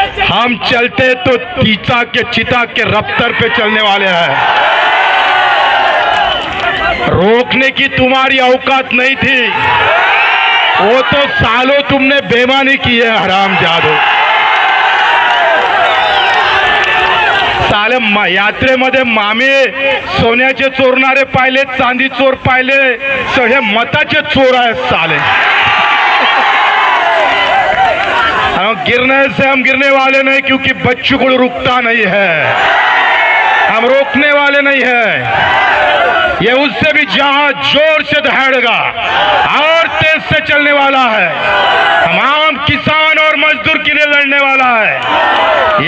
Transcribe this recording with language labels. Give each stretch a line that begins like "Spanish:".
Hindi: हम चलते तो चीता के रफ्तार पे चलने वाले हैं, रोकने की तुम्हारी औकात नहीं थी, वो तो सालों तुमने बेईमानी की है हरामजादो।
Marathi: साले यात्रेमध्ये मामे सोन्याचे चोरणारे पाहिले, चांदी चोर पाहिले, सगळे मताचे चोर आहेत साले।
Hindi: गिरने से हम गिरने वाले नहीं, क्योंकि बच्चू को रुकता नहीं है, हम रोकने वाले नहीं है। ये उससे भी जहां जोर से दहाड़ेगा और तेज से चलने वाला है। हम आम किसान और मजदूर के लिए लड़ने वाला है।